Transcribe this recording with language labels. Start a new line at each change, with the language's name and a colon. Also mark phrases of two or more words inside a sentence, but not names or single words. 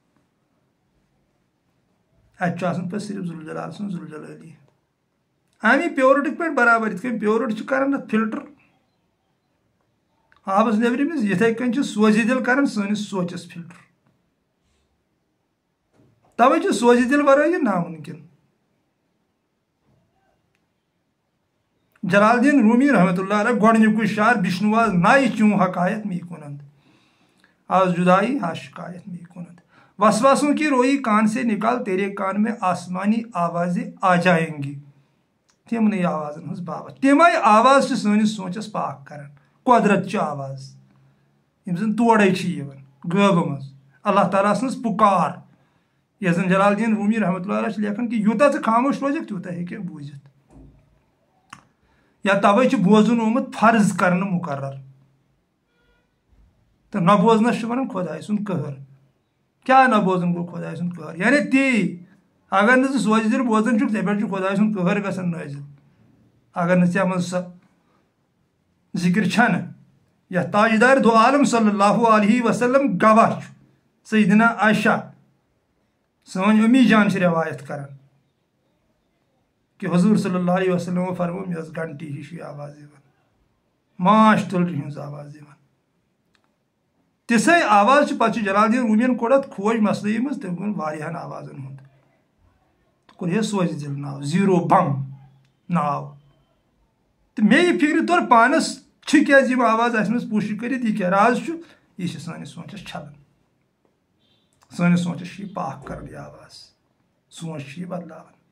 Kashmiri: اَتہِ چھُ آسان پَتہٕ صرف ذوالجلال سُنٛد ذوالجلالی اَمی پیورٹی پٮ۪ٹھ برابر یِتھ کٔنۍ پیورٹ چھِ کران اَتھ فِلٹر آبَس نیبرِمِس یِتھَے کٔنۍ چھِ سوزِ دِل کران سٲنِس سونٛچَس فِلٹر تَوَے چھُ سوزِ دِل وَرٲے یہِ نامُمکِن جلال الدین رومی
Arabic: رحمتہ اللہ علیہ
Kashmiri: گۄڈنیُکُے شعر
Persian: بِشنواز نایہِ چون حقایت می کنند آز جدائی ہا شکایت می کنند
Urdu: وسواسوں کی روئی کان سے نکال تیرے کان میں آسمانی آوازیں آ جائیں گی
Kashmiri: تِمنٕے آوازن ہٕنٛز بابت تِمے آواز چھِ سٲنِس سونٛچس پاک کران قۄدرت چہِ آواز یِم زن تورے چھِ یِوان غٲبہٕ منٛز اللہ تعالیٰ سٕنٛز پُکار یۄس زن جلال الدین رومی
Arabic: رحمتہ اللہ علیہ
Kashmiri: چھِ لیکھان کہِ یوٗتاہ ژٕ خاموش روزکھ تیوٗتاہ ہیٚکہِ بوٗزِتھ یا تَوَے چھُ بوزُن آمُت فرض کرنہٕ مُقرر تہٕ نہ بوزنس چھِ وَنان خۄداے سُنٛد قہر کیٛاہ نہ بوزُن گوٚو خۄداے سُنٛد قہر یعنی تی اگر نہٕ ژٕ سوزِ دِل بوزان چھُکھ ژےٚ پٮ۪ٹھ چھُ خۄداے سُنٛد قہر گژھان نٲزِل اگر نہٕ ژےٚ منٛز سۄ ذِکر چھنہٕ یَتھ تاجدار دو عالم
Arabic: صلی اللہ علیہ وسلم
Kashmiri: گواہ چھُ سیدنا عائشہ سٲنۍ امی جان چھِ روایت کران کہ حضور
Arabic: صلی اللہ علیہ وسلم
Kashmiri: فرمو مےٚ ٲس گھنٹی ہِش یہِ آواز یِوان ماچھ تُلرِ ہِنٛز آواز یِوان تِژھے آواز چھِ پَتہٕ چھُ جلال الدین رومیَن کوٚڑ اَتھ کھوج مسلہٕ منٛز تٔمۍ ووٚن واریاہن آوازن ہُنٛد تہٕ کوٚر سوزِ دِل ناو زیٖرو بم ناو تہٕ مےٚ یہِ فِکرِ طور پانس چھِ کیٛازِ یِم آواز اَسہِ منٛز پوٗشِش کٔرِتھ یہِ کیٛاہ راز چھُ یہِ چھِ سٲنِس سونٛچس چھلان سٲنِس سونٛچس چھِ یہِ پاک کران یہِ آواز سونٛچ چھِ یہِ بدلاوان